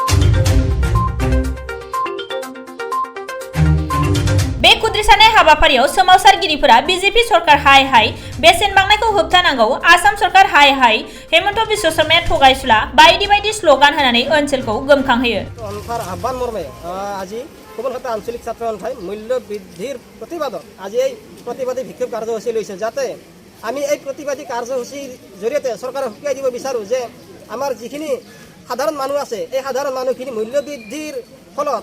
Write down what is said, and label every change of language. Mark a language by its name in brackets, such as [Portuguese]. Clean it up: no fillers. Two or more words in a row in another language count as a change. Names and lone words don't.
[Bodo] बे खुद्रिसानाय हाबाफारियाव सोमावसारगिरिफोरा बीजेपी सरकार हाय हाय बेसेन बांनायखौ होबथानांगौ आसाम सरकार हाय हाय हेमन्त बिश्व शर्माया थगायसुला बायदि बायदि स्लोगान होनानै ओनसोलखौ गोमखांहोयो [Assamese] আহ্বান মৰ্মে আজি সুবনখাটা আঞ্চলিক ছাত্ৰ সন্থাই মূল্য বৃদ্ধিৰ প্ৰতিবাদত আজি এই প্ৰতিবাদী বিক্ষোভ কাৰ্যসূচী লৈছে যাতে আমি এই প্ৰতিবাদী কাৰ্যসূচীৰ জৰিয়তে চৰকাৰক সুকিয়াই দিব বিচাৰোঁ যে আমাৰ যিখিনি সাধাৰণ মানুহ আছে এই সাধাৰণ মানুহখিনি মূল্য বৃদ্ধিৰ ফলত